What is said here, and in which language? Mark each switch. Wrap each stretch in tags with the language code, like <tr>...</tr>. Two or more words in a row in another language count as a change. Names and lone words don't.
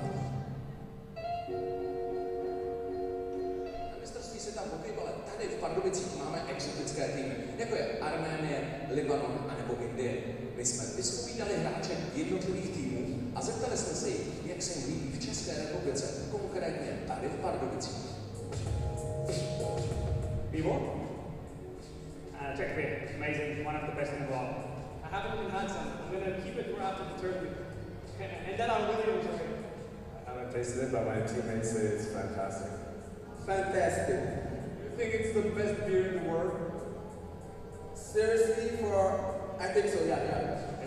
<cs>Na mistrovství světa v hokejbale tady v Pardubicích máme exotické týmy, jako je Arménie, Libanon a nebo Indie. My jsme vyspovídali hráče jednotlivých týmů a zeptali jsme se jich, jak se jim líbí v České republice, konkrétně tady v Pardubicích. Pivo?</cs> <en>Czech beer, amazing, one of the best in the world. I haven't even had some. I'm gonna keep it for after the tournament. And then I'll really enjoy it. I haven't tasted it, but my teammates say it's fantastic. Fantastic. You think it's the best beer in the world? Seriously, I think so, yeah.</en>